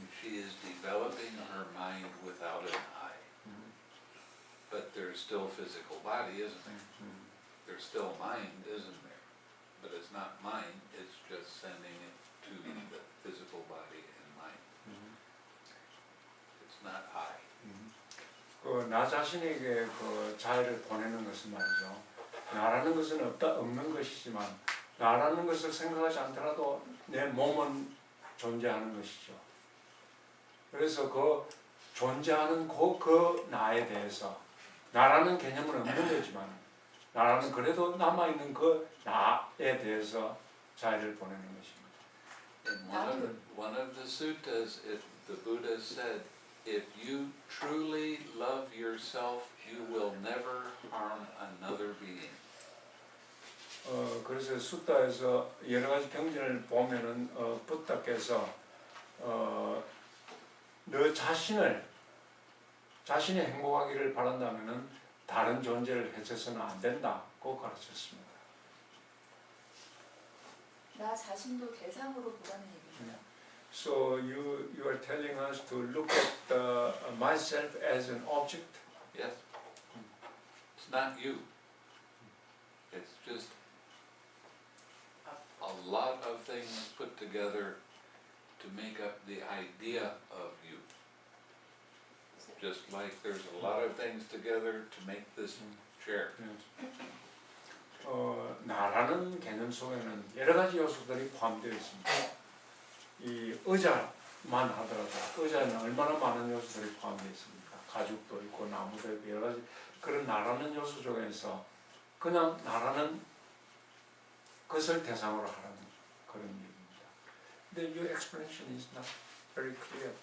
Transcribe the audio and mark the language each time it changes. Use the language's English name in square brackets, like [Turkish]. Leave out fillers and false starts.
[English] She is developing her mind without an eye. But there's still physical body, isn't there? There's still mind, isn't there? But it's not mind, it's just sending it to the physical body and mind. It's not I. [Korean] 나 자신에게 그 자해를 보내는 것은 말이죠. 나라는 것은 없는 것이지만 나라는 것을 생각하지 않더라도 내 몸은 존재하는 것이죠. 그래서 그 존재하는 그 나에 대해서 나라는 개념은 없는 거지만 나라는 그래도 남아있는 그 나에 대해서 자해를 보내는 것입니다. [English] In one of the suttas, the Buddha said, if you truly love yourself, you will never harm another being. [Korean] 그래서 숫다에서 여러 가지 경전을 보면은 부다께서 너 자신이 행복하기를 바란다면은 다른 존재를 해쳐서는 안 된다고 가르쳤습니다. 나 자신도 대상으로 보라는 얘기인가요? [English] So you are telling us to look at myself as an object. Yes? It's not you. It's just a lot of things put together to make up the idea of you. Just like there's a lot of things together to make this chair. [Korean] 나라는 개념 속에는 여러 가지 요소들이 포함되어 있습니다. 이 의자만 하더라도 의자에는 얼마나 많은 요소들이 포함되어 있습니까? 가죽도 있고 나무도 있고 여러 가지 그런 나라는 요소 중에서 그냥 나라는 것을 대상으로 하라는 그런 얘기입니다. 근데 [English] your explanation is not very clear.